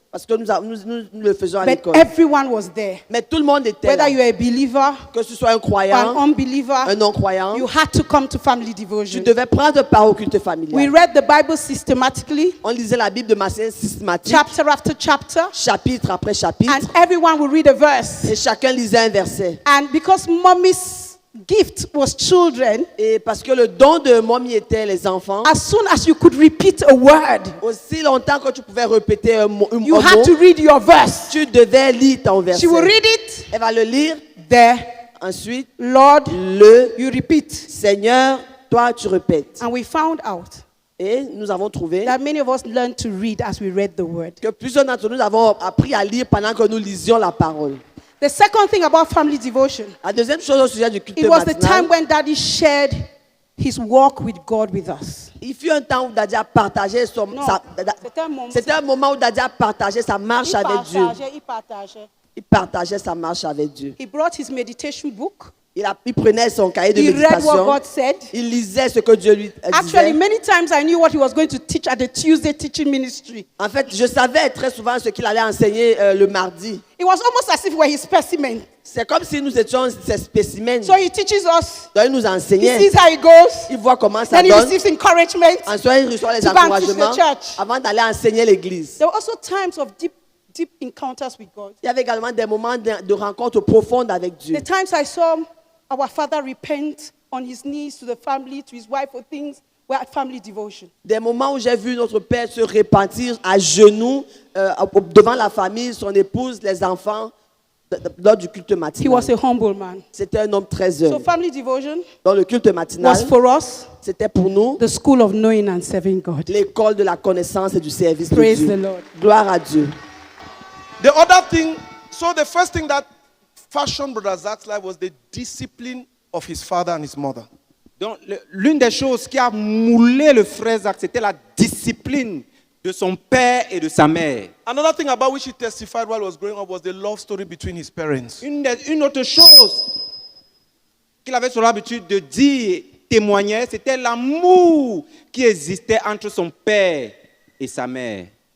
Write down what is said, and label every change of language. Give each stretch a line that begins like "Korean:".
French: parce que nous le faisons à
English: But
French: l'école.
English: everyone was there,
French: Mais tout le monde était là.
English: whether you're a believer
French: Que ce soit un
English: or an
French: croyant,
English: unbeliever.
French: un non-croyant,
English: You had to come to family
French: tu
English: devotion.
French: devais prendre part au culte
English: We
French: familial.
English: read the Bible systematically,
French: On lisait la Bible de manière systématique,
English: chapter after chapter,
French: chapitre après chapitre,
English: and everyone will read a verse.
French: et chacun lisait un verset.
English: And because mommy's gift was children,
French: Et parce que le don de Mommy était les enfants,
English: as soon as you could repeat a word,
French: aussi longtemps que tu pouvais répéter un mot,
English: you had to read your verse.
French: tu devais lire ton verset.
English: She will read it
French: Elle va le lire,
English: there.
French: ensuite,
English: Lord, you repeat.
French: Seigneur, toi tu répètes.
English: And we found out
French: Et nous avons trouvé
English: that many of us learned to read as we read the word.
French: que plusieurs d'entre nous avons appris à lire pendant que nous lisions la parole.
English: The second thing about family devotion,
French: La deuxième chose au sujet du culte
English: it was the time
French: matinal,
English: when Daddy shared his walk with God with us.
French: il fut un temps où Daddy a partagé son... Non, C'était un moment où Daddy a partagé sa marche avec Dieu. Il partageait sa marche avec Dieu.
English: He brought his meditation book.
French: Il prenait son cahier de
English: He read what
French: méditation.
English: God said.
French: Il lisait ce que Dieu lui
English: Actually,
French: disait.
English: many times I knew what he was going to teach at the Tuesday teaching ministry.
French: En fait, je savais très souvent ce qu'il allait enseigner le mardi.
English: It was almost as if we were his specimen.
French: C'est comme si nous étions ses spécimens.
English: So he teaches us.
French: Donc, il nous
English: He
French: enseignait.
English: sees how it goes.
French: Il voit comment ça
English: Then he
French: donne.
English: receives encouragement.
French: Ensuite, il reçoit les
English: To go and teach the
French: encouragements
English: church.
French: avant d'aller enseigner l'église.
English: There were also times of deep encounters with God.
French: Il y avait également des moments de rencontre profonde avec Dieu.
English: The times I saw our father repent on his knees to the family, to his wife for things were at family devotion.
French: Des moments où j'ai vu notre père se repentir à genoux devant la famille, son épouse, les enfants, lors du culte
English: He
French: matinal.
English: was a humble man.
French: C'était un homme très
English: So
French: humble.
English: family devotion
French: Dans le culte matinal,
English: was for us
French: c'était pour nous
English: the school of knowing and serving God.
French: l'école de la connaissance et du service de
English: Praise
French: Dieu.
English: the Lord.
French: Gloire à Dieu.
English: The other thing, so the first thing that fashioned Brother Zach's life was the discipline of his father and his mother.
French: Donc, l'une des choses qui a moulé le frère Zach, c'était la discipline de son père et de sa mère.
English: Another thing about which he testified while he was growing up was the love story between his parents.
French: Une autre chose qu'il avait sur l'habitude de dire, témoigner, c'était l'amour qui existait entre son père et sa mère.